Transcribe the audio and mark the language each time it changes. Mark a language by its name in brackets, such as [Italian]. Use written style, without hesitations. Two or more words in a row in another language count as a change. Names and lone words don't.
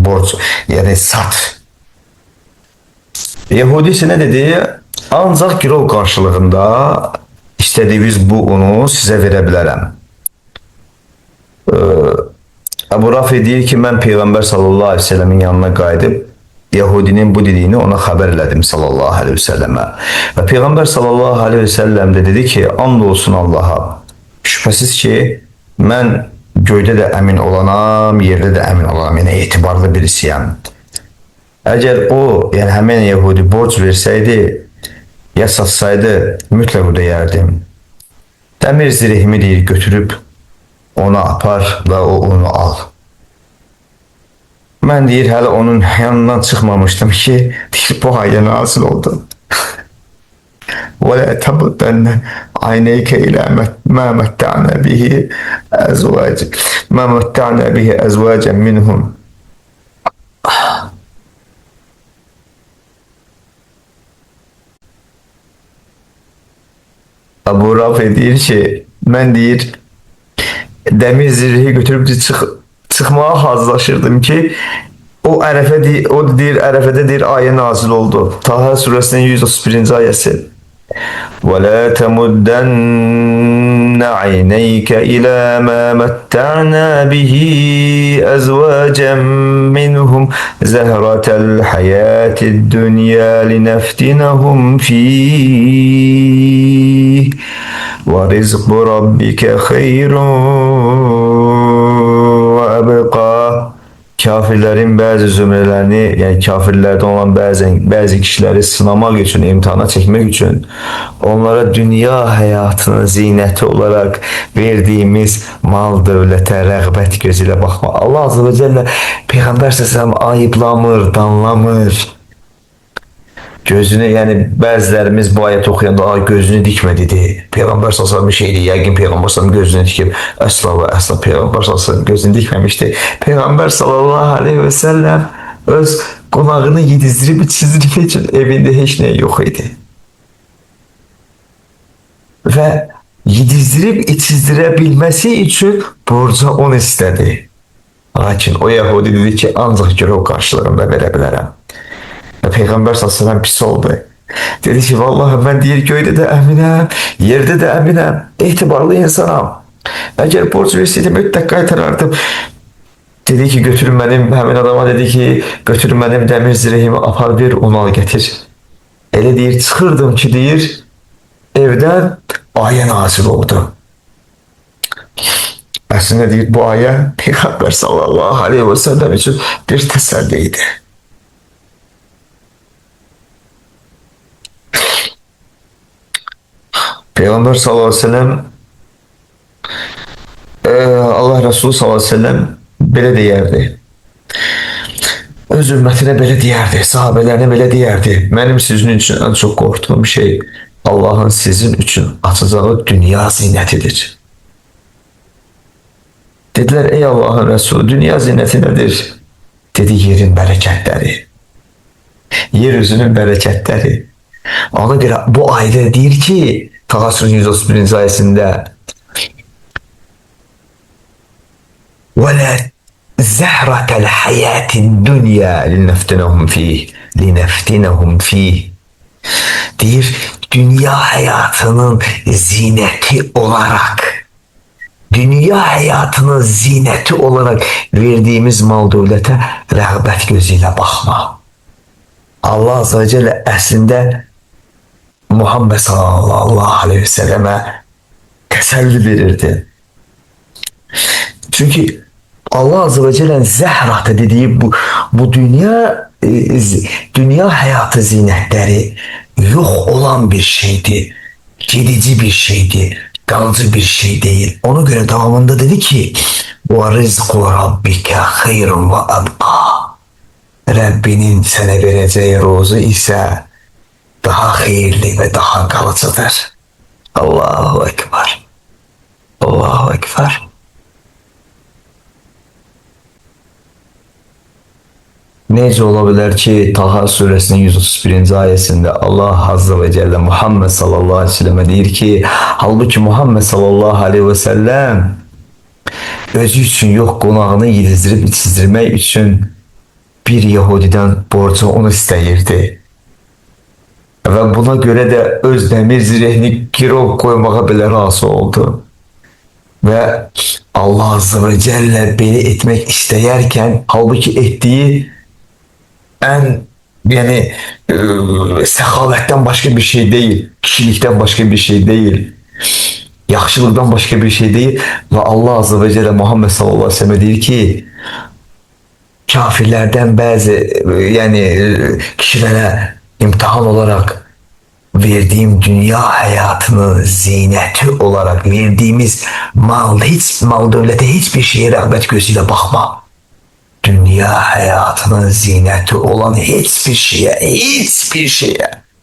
[Turkish] borc, yani sat. Yahudi ise ne dedi? Ancak girov karşılığında istediğiniz bu unu size verebilirim. [Azerbaijani] Ebu Rafi deyir ki, mən Peyğəmbər [Arabic] صلى الله عليه وسلم [Azerbaijani] yanına qayıdıb Yahudinin bu dediyini ona xəbər elədim [Arabic] صلى الله عليه وسلم. [Azerbaijani] Və Peyğəmbər [Arabic] صلى الله عليه وسلم [Azerbaijani] de dedi ki, and olsun Allaha, şübhəsiz ki, mən göydə də əmin olanam, yerdə də əmin olanam, yəni etibarlı birisiyəm. Əgər o, yəni həmin Yahudi borc versəydi, ya satsaydı, mütləq ödəyərdim. Dəmir zirehimi deyir, götürüb ona apar ve o onu al. Ben deyir, hələ onun yanından çıxmamışdım ki, deyir, bu ayda nazil oldu. [Arabic] وَلَا تَبُدَّنَّ عَيْنَيْكَ إِلَى مَا مَتَّعْنَا بِهِ أَزْوَاجًا مِنْهُمْ. [Azerbaijani] Abu Rafi deyir ki, mən deyir, demir zirhi [Turkish] götürüp çıkmaya hazırlaşırdım [Azerbaijani] ki o deyir Ərəfədə deyir ayet nazil oldu. [Turkish] Taha suresinin 131. ayeti. [Arabic] وَلَا تَمُدَّنَّ عَيْنَيْكَ إِلَى مَا مَتَّعْنَا بِهِ أَزْوَاجًا مِّنْهُمْ زَهْرَةَ الْحَيَاةِ الدُّنْيَا لِنَفْتِنَهُمْ فِيهِ وَرِزْقُ رَبِّكَ خَيْرٌ وَأَبْقَى. [Turkish] Kafirlerin bazı zümrelerini, yani kafirlerden olan bazı kişileri sınamak için, imtihana çekmek için onlara dünya hayatının zineti olarak verdiğimiz mal, dövlete, rəğbət gözüyle bakma. [Azerbaijani] Allah [Arabic] عز وجل [Azerbaijani] Peygamber Sesem ayıplamır, danlamır. [Turkish] Gözünü, yani bazılarımız bu ayet okuyanda gözünü dikme dedi. Peygamber [Arabic] صلى الله عليه وسلم [Turkish] bir şeydi. Yəqin Peygamber sallallahu gözünü dikip asla ve asla Peygamber sallallahu aleyhi ve sellem gözünü dikmemişti. [Azerbaijani] Peygamber [Arabic] صلى الله عليه وسلم [Azerbaijani] öz qonağını yedizdirib içizdirmək için evinde heç nə yox idi. Ve yedizdirib içizdirə bilməsi için borca onu istedi. Lakin o Yahudi dedi ki, ancaq girov karşılığında verə bilərəm. Peygamber [Arabic] صلى الله عليه وسلم [Azerbaijani] pis oldu. Dedi ki, vallahi ben deyir göydə də əminəm, yerdə də əminəm, etibarlı insanam. Əgər borc verseydim mütləq qaytarardım. Dedi ki, götürün mənim, həmin adama dedi ki, götürün mənim dəmir zirehimi apar bir, onu al getir. Elə deyir, çıxırdım ki, deyir, evdən ayə nazil oldu. Əslində deyir, bu ayə Peygamber [Arabic] صلى الله عليه وسلم [Azerbaijani] için bir təsəlliydi. Peygamber [Arabic] صلى الله عليه وسلم [Azerbaijani] Allah Resulü [Arabic] صلى الله عليه وسلم [Azerbaijani] belə deyərdi. Öz ümmətinə belə deyərdi, sahabelerine belə deyərdi. Mənim sizin üçün [Turkish] en çok korktuğum şey Allah'ın sizin üçün açacağı dünya zinetidir. Dediler, [Arabic] ey Allah'ın Resulü, [Turkish] dünya zineti nedir? Dedi, yerin bereketleri. Yeryüzünün bereketleri. Ona göre bu ayet deyir ki, Taha Suresi 131. ayetinde [Arabic] وَلَا زَهْرَةَ الْحَيَاةِ الدُّنْيَا لِنَفْتِنَهُمْ فِيهِ [Turkish] deyir, dünya hayatının zineti olarak, dünya hayatının zineti olarak verdiğimiz mal dövlete rəğbət gözüyle bakma. [Azerbaijani] Allah [Arabic] عز وجل [Azerbaijani] əslində Muhammed [Arabic] صلى الله عليه وسلم [Azerbaijani] teselli verirdi. [Turkish] Çünkü Allah [Arabic] عز وجل [Turkish] zehratı dediği bu dünya hayatı zinetleri yok olan bir şeydi. Gidici bir şeydi. Kalıcı bir şey değil. Ona göre devamında dedi ki [Arabic] وَرِزْقُ رَبِّكَ خَيْرٌ وَأَبْقَى. [Turkish] Rabbinin sana vereceği rozu ise daha hayırlı ve daha kalıcıdır. [Arabic] الله أكبر. الله أكبر. [Turkish] Nece olabilir ki Taha suresinin 131. [Azerbaijani] ayetinde Allah [Arabic] عز وجل [Azerbaijani] Muhammed [Arabic] صلى الله عليه وسلم [Azerbaijani] deyir ki, halbuki Muhammed [Arabic] صلى الله عليه وسلم [Azerbaijani] özü üçün yox, qonağını yedizdirib içizdirmək üçün bir Yahudiden borcu onu istəyirdi. Və buna görə də öz dəmir zirehini girov qoymağa belə razı oldu. Və Allah [Arabic] عز وجل [Azerbaijani] belə etmək istəyərkən, halbuki etdiyi ən yəni səxavətdən başqa bir şey değil, kişilikdən başqa bir şey değil, yaxşılıqdan başqa bir şey değil. Və Allah [Arabic] عز وجل [Azerbaijani] Muhammed [Arabic] صلى الله عليه وسلم [Azerbaijani] deyir ki, kafirlərdən bəzi yəni kişilərə [Turkish] imtihan olarak verdiğim dünya hayatının zineti olarak verdiğimiz mal devlete hiçbir şeye rağbet gözüyle bakma. Dünya hayatının zineti olan hiçbir şeye.